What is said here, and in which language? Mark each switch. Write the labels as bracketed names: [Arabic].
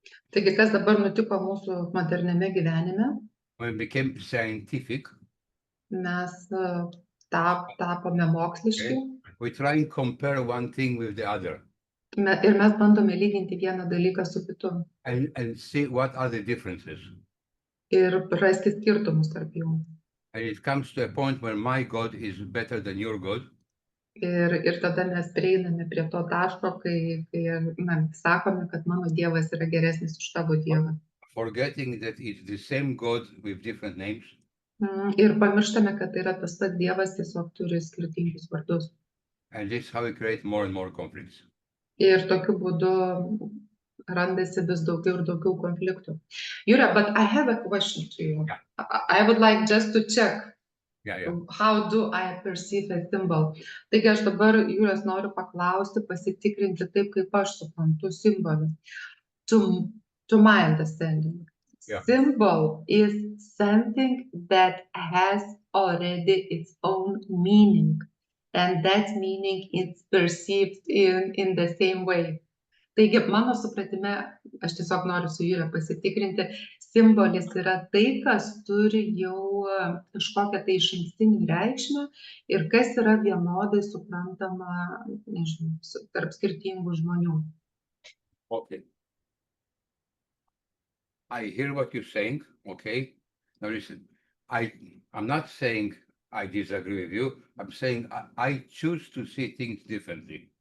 [Lithuanian] Taigi, kas dabar nutiko mūsų moderniame gyvenime? [English] When it became scientific, [Lithuanian] mes tapome moksliški. [English] We try and compare one thing with the other. [Lithuanian] Ir mes bandome lyginti vieną dalyką su kitu. [English] And see what are the differences. [Lithuanian] Ir rasti skirtumus tarp jų. [English] And it comes to a point where my God is better than your God. [Lithuanian] Ir tada mes prieiname prie to taško, kai sakome, kad mano Dievas yra geresnis už tavo Dievą. [English] Forgetting that it's the same God with different names. [Lithuanian] Ir pamirštame, kad tai yra tas pats Dievas, tiesiog turi skirtingus vardus. [English] And this is how we create more and more conflicts. [Lithuanian] Ir tokiu būdu randasi vis daugiau ir daugiau konfliktų. [English] Julia, but I have a question to you. Yeah. I would like just to check. Yeah. How do I perceive a symbol? [Lithuanian] Taigi aš dabar Jūros noriu paklausti, pasitikrinti taip, kaip aš suprantu simbolį. [English] To my understanding, Yeah. symbol is something that has already its own meaning, and that meaning is perceived in the same way. [Lithuanian] Taigi, mano supratime, aš tiesiog noriu su Jūra pasitikrinti, simbolis yra tai, kas turi jau kažkokią tai išankstinį reikšmę ir kas yra vienodai suprantama, nežinau, tarp skirtingų žmonių. [English] Okay. I hear what you're saying, okay? Now listen, I'm not saying I disagree with you. I'm saying I choose to see things differently.